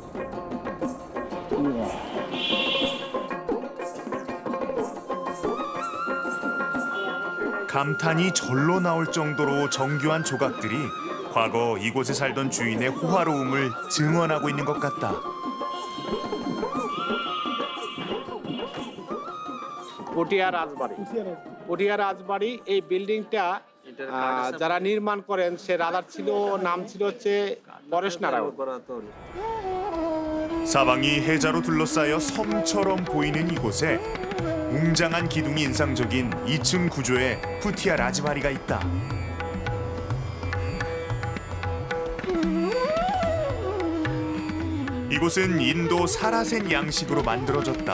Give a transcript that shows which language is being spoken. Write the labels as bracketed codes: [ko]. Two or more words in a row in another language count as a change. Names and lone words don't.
[ko] 감탄이 절로 나올 정도로 정교한 조각들이 과거 이곳에 살던 주인의 호화로움을 증언하고 있는 것 같다. [bn] পটিয়া রাজবাড়ি পটিয়া রাজবাড়ি এই বিল্ডিংটা যারা নির্মাণ করেন সে রাজার ছিল নাম ছিল হচ্ছে পরেশ নারায়ণ [ko] 사방이 해자로 둘러싸여 섬처럼 보이는 이곳에 웅장한 기둥이 인상적인 2층 구조의 푸티아 라즈바리가 있다. 이곳은 인도 사라센 양식으로 만들어졌다.